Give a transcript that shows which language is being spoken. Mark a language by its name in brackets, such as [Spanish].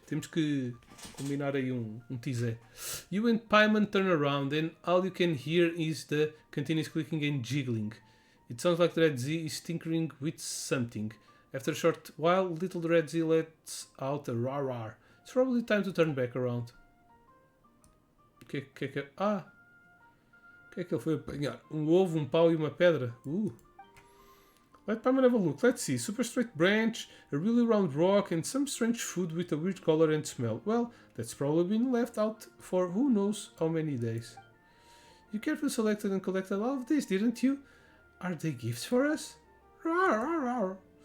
[Portuguese] Temos que combinar aí um teaser. [English] You and Paimon turn around and all you can hear is the continuous clicking and jiggling. It sounds like Dread Z is tinkering with something. After a short while, little Dread Z lets out a rar rar. It's probably time to turn back around. [Portuguese] O que é que ele foi apanhar? Um ovo, um pau e uma pedra? [English] Let Paimon have a look. Let's see. Super straight branch, a really round rock, and some strange food with a weird color and smell. Well, that's probably been left out for who knows how many days. You carefully selected and collected all of this, didn't you? Are they gifts for us? Rawr, rawr, rawr.